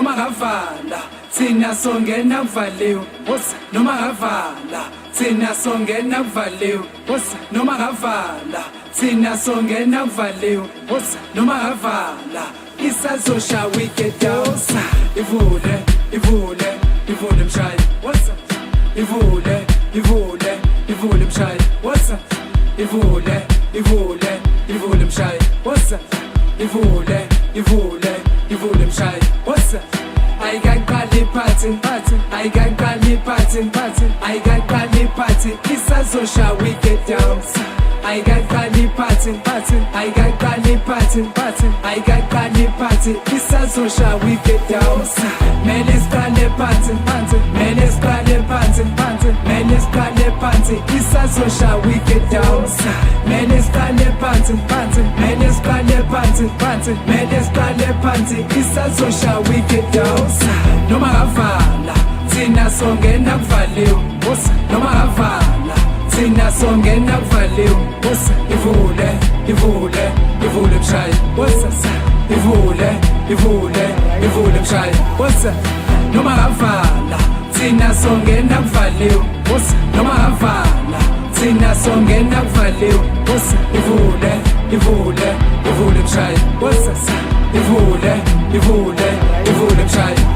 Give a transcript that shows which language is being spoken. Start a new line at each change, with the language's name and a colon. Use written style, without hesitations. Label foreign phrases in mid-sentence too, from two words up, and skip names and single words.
Zulu: ngavala thina songena kuvaliwe noma ngavala thina songena kuvaliwe noma ngavala thina songena kuvaliwe noma ngavala isazosha
English: wicked dance
Zulu: ivule ivule ivule mshayi ivule ivule ivule mshayi ivule ivule ivule mshayi ivule ivule ivule mshayi
English: I got Kali party, I got Kali party, I got Kali party. Isazosha we get down. I got Kali party, I got Kali party, I got Kali party. Isazosha we get down. Melis Kali party, Melis Kali party, Melis Kali party. Isazosha we get down. Melis Kali party, Melis Kali party, Melis Kali party. Isazosha we get down.
Zulu: Noma ngavala thina songena kuvaliwe noma ngavala thina songena kuvaliwe ivule ivule ivule mshayi ivule ivule ivule mshayi noma ngavala thina songena kuvaliwe noma ngavala thina songena kuvaliwe ivule ivule ivule mshayi ivule ivule ivule mshayi